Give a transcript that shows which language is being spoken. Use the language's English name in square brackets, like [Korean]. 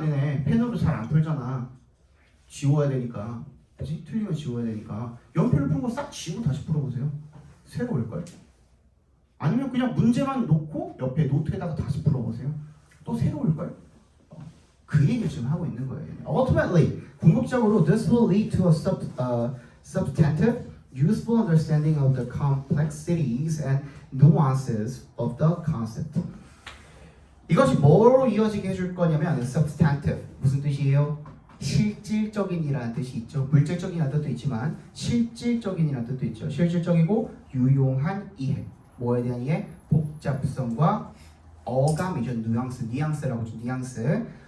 [Korean] 되네. 펜으로 잘 안 풀잖아. 지워야 되니까. 그치? 틀리면 지워야 되니까. 연필로 푼 거 싹 지우고 다시 풀어보세요. 새로울걸? 아니면 그냥 문제만 놓고 옆에 노트에다가 다시 풀어보세요. 또 새로울걸? 그 얘기를 지금 하고 있는 거예요. [English] Ultimately, [Korean] 궁극적으로 [English] this will lead to a substantive, useful understanding of the complexities and nuances of the concept. [Korean] 이것이 뭐로 이어지게 해줄 거냐면 substantive, 무슨 뜻이에요? 실질적인이라는 뜻이 있죠. 물질적인이라는 뜻도 있지만 실질적인이라는 뜻도 있죠. 실질적이고 유용한 이해. 뭐에 대한 이해? 복잡성과 어감이죠. 뉘앙스라고 하죠. 뉘앙스.